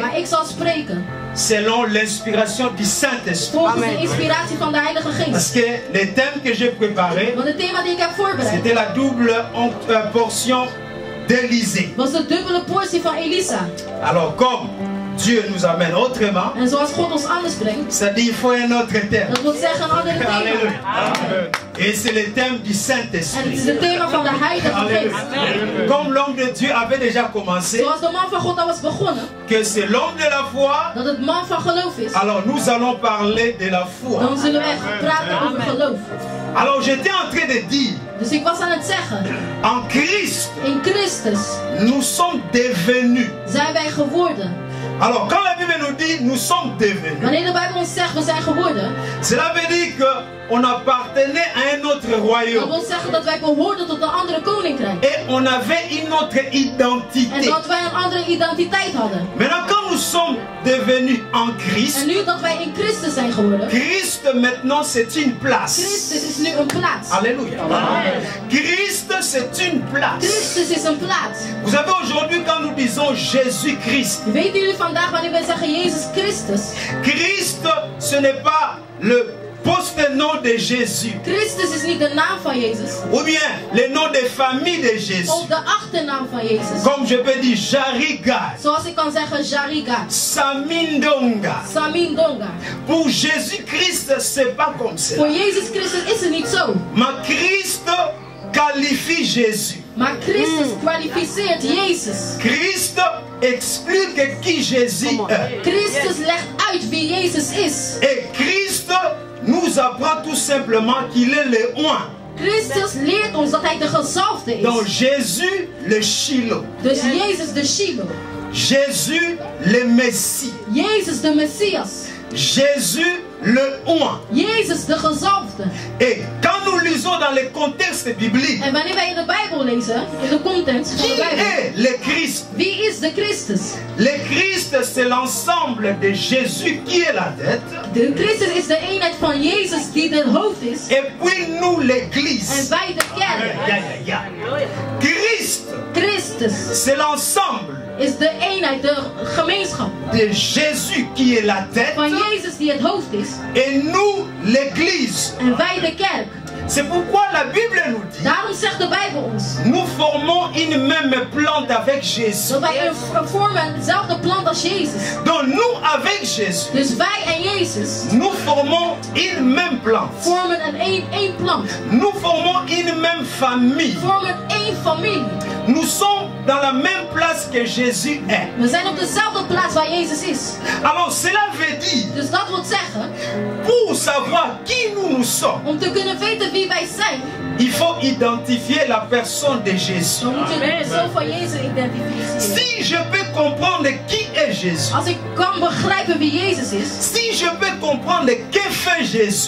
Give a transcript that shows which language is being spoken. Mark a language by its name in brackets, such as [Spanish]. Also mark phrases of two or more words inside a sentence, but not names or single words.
[Dutch] Maar ik zal spreken [French] selon l'inspiration du Saint-Esprit. [Dutch] volgens de inspiratie van de Heilige [French] Parce [Dutch] Geest. [French] que les thèmes que j'ai préparés, [Dutch] Want het thema die ik heb voorbereid [French] c'était la double portion d'Élysée. [Dutch] was de dubbele portie van Elisa. [French] Alors comme Dieu nous amène autrement, [Dutch] En zoals God ons anders brengt, [French] ça dit il faut un autre thème. [Dutch] dat wil zeggen een andere [French] Alléluia. [Dutch] thema. [French] Amen. Et c'est le thème du [Dutch] En het is [French] Saint-Esprit. [Dutch] het thema van de Heilige [French] Alléluia. [Dutch] Geest. [French] Comme l'homme de Dieu avait déjà commencé, [Dutch] Zoals de man van God al was begonnen, [French] que c'est l'homme de la foi, [Dutch] dat het man van geloof is, [French] alors nous allons parler de la foi. [Dutch] dan zullen we echt praten over geloof. [French] Alors j'étais en train de dire, [Dutch] Dus ik was aan het zeggen, [French] en Christ, [Dutch] in Christus [French] nous sommes devenus. [Dutch] zijn wij geworden. [French] Alors quand la Bible nous dit nous sommes devenus, [Dutch] Wanneer de Bijbel ons zegt we zijn geworden, [French] cela veut dire qu'on appartenait à un autre [Dutch] dat [French] royaume. [Dutch] wil zeggen dat wij behoorden tot een andere koninkrijk. [French] Et on avait une autre [Dutch] En [French] identité. [Dutch] dat wij een andere identiteit hadden. [French] Maintenant quand nous sommes devenus en Christ, [Dutch] En nu dat wij in Christus zijn geworden, [French] Christ maintenant c'est une place. [Dutch] Christus is nu een plaats. [French] Alléluia. [Dutch] Amen. [French] Christ c'est une place. [Dutch] Christus is een plaats. [French] Vous savez aujourd'hui quand nous disons Jésus-Christ, [Dutch] Weten jullie vandaag wanneer wij zeggen Jezus Christus? [French] Christ ce n'est pas le post-nom de Jésus [Dutch] Christus is niet de naam van Jezus. [French] ou bien le nom de famille de Jésus. [Dutch] Of de achternaam van Jezus. [French] Comme je peux dire Jariga, [Dutch] Zoals ik kan zeggen Jariga, [French] Samindonga. [Dutch] Samindonga. [French] Pour Jésus-Christ c'est pas comme ça. [Dutch] Voor Jezus Christus is het niet zo. [French] Mais Christ qualifie Jésus. [Dutch] Maar Christus kwalificeert Jezus. [French] Christ explique qui Jésus est. [Dutch] Christus legt uit wie Jezus is. [French] Et Christ nous apprend tout simplement qu'il est le oint. [Dutch] Christus leert ons dat hij de gezalfde [French] Donc [Dutch] is. [French] Jésus le Shiloh. [Dutch] Dus Jezus de Shiloh. [French] Jésus le Messie. [Dutch] Jezus de Messias. [French] Jésus le oint. [Dutch] Jezus de gezalfde. [French] Et quand nous lisons dans le contexte biblique, [Dutch] En wanneer wij in de Bijbel lezen, in de context van [French] qui [Dutch] de Bijbel, [French] est le Christ? [Dutch] wie is de Christus? [French] Le Christ c'est l'ensemble de Jésus qui est la tête. [Dutch] De Christus is de eenheid van Jezus die het hoofd is. [French] Et puis nous [Dutch] En [French] l'église. [Dutch] wij de kerk. [French] Ya, ya, ya. Christ [Dutch] Christus [French] c'est l'ensemble [Dutch] is de eenheid, de gemeenschap [French] de Jésus qui est la tête. [Dutch] van Jezus die het hoofd is. [French] Et nous l'église. [Dutch] En wij de kerk. [French] C'est pourquoi la Bible nous dit, [Dutch] Daarom zegt de Bijbel ons [French] nous formons une même plante avec Jésus. [Dutch] dat wij vormen hetzelfde plant als Jezus. [French] Donc nous avec Jésus, [Dutch] Dus wij en Jezus [French] nous formons une même plante. [Dutch] vormen één plant. [French] Nous formons une même famille. [Dutch] Vormen één familie. [French] Nous sommes dans la même place que Jésus est. [Dutch] We zijn op dezelfde plaats waar Jezus is. [French] Alors cela veut dire, [Dutch] Dus dat wil zeggen, [French] pour savoir qui nous sommes, [Dutch] om te kunnen weten wie wij zijn, [French] il faut identifier la personne de Jésus. [Dutch] dan moet je de persoon van Jezus identificeren. [French] Si je peux comprendre qui est Jésus, [Dutch] Als ik kan begrijpen wie Jezus is, [French] si je peux comprendre que fait Jésus,